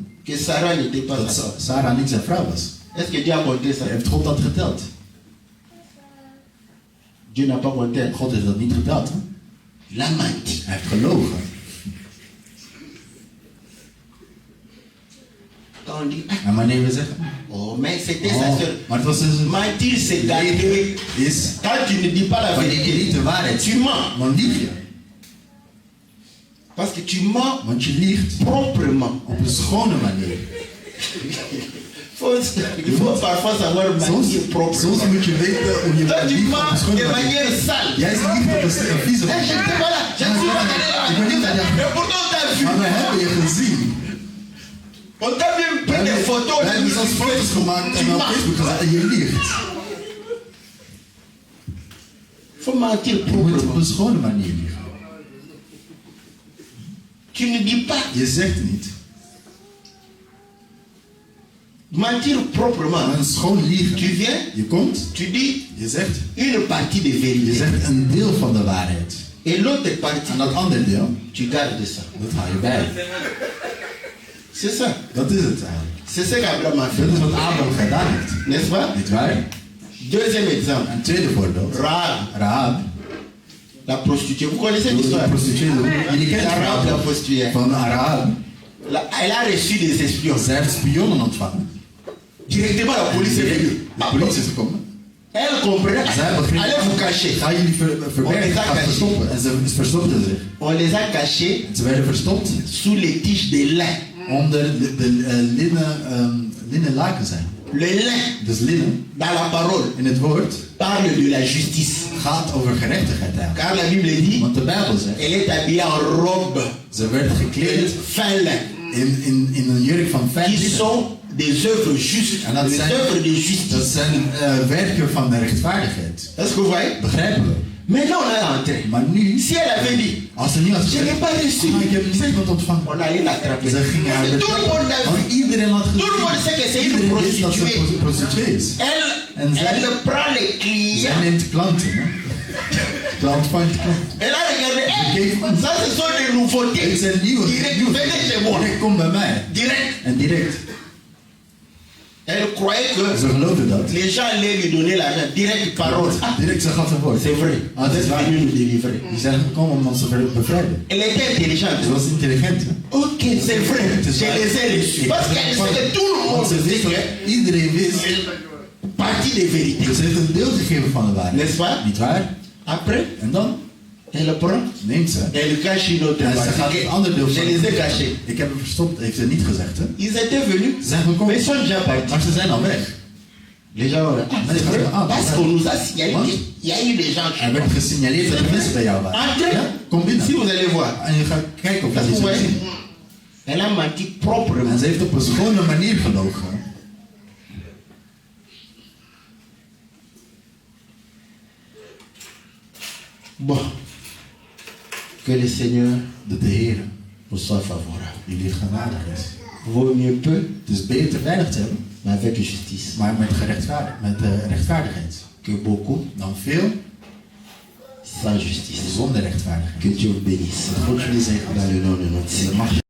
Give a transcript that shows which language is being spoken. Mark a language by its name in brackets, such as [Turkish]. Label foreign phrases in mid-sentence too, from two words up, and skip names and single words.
[French] Que Sarah n'était pas [Dutch] Dat [French] sa femme. [Dutch] Sarah niet zijn vrouw was. [French] Est-ce que Dieu a compté ça? [Dutch] Heeft God dat geteld? [French] Dieu n'a pas compté. Hein? [Dutch] God heeft dat niet geteld. Hè? [French] Il a menti. [Dutch] Hij heeft gelogen. [French] Quand on dit, ah, [Dutch] En wanneer we zeggen, [French] oh, mais c'était sa oh, soeur. [Dutch] maar het was dus een [French] Mentir, c'est gagner. [Dutch] is, [French] Quand tu ne dis pas la [Dutch] wanneer je niet [French] vérité, [Dutch] de waarheid [French] tu [Dutch] ziet, [French] mens. [Dutch] dan lieg je. [French] Parce que tu mens [Dutch] Want je liegt [French] proprement. [Dutch] op een schone manier. [French] Il faut parfois savoir mentir proprement. [Dutch] Soms moet je weten hoe je [French] Toi, tu [Dutch] liegt op een [French] mens [Dutch] schone [French] de [Dutch] manier. [French] manière sale. [Dutch] Jij liegt op een vieze [French] Eh, je [Dutch] manier. [French] n'étais pas là. Je ne suis pas allé [Dutch] Ik ben niet aan [French] là. [Dutch] jou. [French] Et pourtant, on t'a vu. [Dutch] Maar we hebben je gezien. [French] On t'a même pris des photos. [Dutch] We hebben zelfs foto's gemaakt [French] Tu [Dutch] en op [French] mens. [Dutch] Facebook gezet en je liegt. [French] Il faut mentir [Dutch] Je moet op [French] proprement. [Dutch] een schone manier liegen. [French] Tu ne dis pas. [Dutch] Je zegt niet. [French] Mentir proprement. [Dutch] Een schoon liegen. [French] Tu viens, [Dutch] Je komt, [French] tu dis [Dutch] je zegt [French] une partie de vérité. [Dutch] een deel van de waarheid. [French] Et l'autre partie, [Dutch] En dat andere deel, [French] tu gardes ça. [Dutch] dat haal je bij. [French] C'est ça. [Dutch] Dat is het eigenlijk. [French] C'est ce qu'Abraham a [Dutch] Dat [French] fait. [Dutch] is wat Abraham gedaan heeft. [French] N'est-ce pas? [Dutch] Niet waar? [French] Deuxième exemple. [Dutch] Een tweede voorbeeld. [French] Rahab, [Dutch] Rahab. [French] la prostituée. Vous connaissez [Dutch] De [French] l'histoire? [Dutch] prostituee. Jullie kennen het [French] Rahab, la [Dutch] verhaal [French] prostituée. [Dutch] van Rahab. [French] Elle a reçu des espions. [Dutch] Zij heeft spionnen ontvangen. [French] Directement, la police est venue. [Dutch] De politie is gekomen. [French] Elle comprenait. [Dutch] Zij begreep. [French] Allez vous cacher. [Dutch] Ga jullie verbergen, ga verstoppen. En ze verstopten zich. [French] On les a cachés [Dutch] Ze werden verstopt [French] sous les tiges de lin. [Dutch] onder de linnen laken zijn. [French] Le lin, [Dutch] Dus linnen, [French] dans la parole, [Dutch] in het woord, [French] parle de la justice. [Dutch] gaat over gerechtigheid eigenlijk. [French] Car la Bible dit, [Dutch] Want de Bijbel zegt, [French] elle est habillée en robe [Dutch] ze werd [French] de [Dutch] gekleed [French] fin lin, [Dutch] in een jurk van fijn [French] qui [Dutch] linnen. [French] sont des œuvres justes, [Dutch] En dat [French] des [Dutch] zijn, [French] œuvres de [Dutch] dat [French] justice. [Dutch] zijn werken van de rechtvaardigheid. [French] Est-ce que vous voyez? [Dutch] Begrijpen we? [French] Maintenant, on a entré. [Dutch] Maar nu, [French] Si elle avait dit, [Dutch] als ze niet had [French] je [Dutch] gezegd, [French] n'ai pas reçu, [Dutch] ik heb niemand ontvangen. [French] on allait l'attraper. [Dutch] Ze gingen haar [French] Tout le monde l'a [Dutch] Want [French] vu. [Dutch] iedereen had [French] Tout le monde sait que c'est une [Dutch] Iedereen wist dat ze [French] prostituée. [Dutch] een prostituee is. En zij- [French] Elle prend les [Dutch] Zij [French] clients. [Dutch] neemt klanten. Hè? Klant vangt klant. [French] Elle a regardé, [Dutch] Geef me. [French] ça ce sont des nouveautés. [Dutch] Dit zijn nieuwe. [French] Direct, venez chez moi. [Dutch] Direct, kom bij mij. [French] Direct. [Dutch] En direct. [French] Elle croyait que [Dutch] Ze geloofden dat. [French] les gens allaient lui donner l'argent. Direct parole. Ah, [Dutch] Direct, ze gaf een woord. [French] c'est vrai. Ah, Vous [Dutch] dat is [French] êtes [Dutch] waar. [French] venu nous délivrer. [Dutch] Die zijn gekomen om ons te bevrijden. [French] Elle était intelligente. [Dutch] Ze was intelligent. Hè? [French] Ok, c'est vrai. Je les ai reçus. Parce qu'elle sait que tout le [Dutch] Want [French] monde [Dutch] ze [French] sait [Dutch] wist dat [French] que [Dutch] iedereen wist. [French] partie des vérités. [Dutch] Dus ze heeft een deel gegeven van de waarheid. [French] N'est-ce pas? [Dutch] Niet waar? [French] Après, [Dutch] En dan [French] elle prend, [Dutch] neemt ze. [French] elle cache une autre [Dutch] En ze gaat [French] partie. [Dutch] het andere deel [French] Je [Dutch] van. [French] les ai cachés. [Dutch] Ik heb hem verstopt, heeft ze niet gezegd. Hè? [French] Ils étaient venus, [Dutch] Ze zijn gekomen. [French] mais ils sont déjà partis. [Dutch] Maar ze zijn al weg. [French] Les gens ont dit, ah, c'est vrai. Parce qu'on nous a signalé qu'il y a eu des gens [Dutch] Er werd gesignaleerd dat er mensen bij jou waren. [French] Entrez. [Dutch] Ja? Kom binnen. [French] Si vous allez voir. [Dutch] En je gaat kijken of je [French] Parce que [Dutch] iets [French] vous [Dutch] hebt [French] voyez, [Dutch] gezien. [French] elle a menti proprement. [Dutch] En ze heeft op een schone manier gelogen. [French] Bon. Que le Seigneur [Dutch] Dat de Heer [French] nous soit favorable. [Dutch] jullie genadig is. [French] Vaut mieux peu, [Dutch] Het is beter weinig te hebben, [French] mais avec justice. [Dutch] maar met rechtvaardigheid. [French] Que beaucoup [Dutch] Dan veel [French] sans justice. [Dutch] zonder rechtvaardigheid. [French] Que Dieu vous bénisse. [Dutch] Dat God jullie zegen. [French] Dans le nom de notre Seigneur.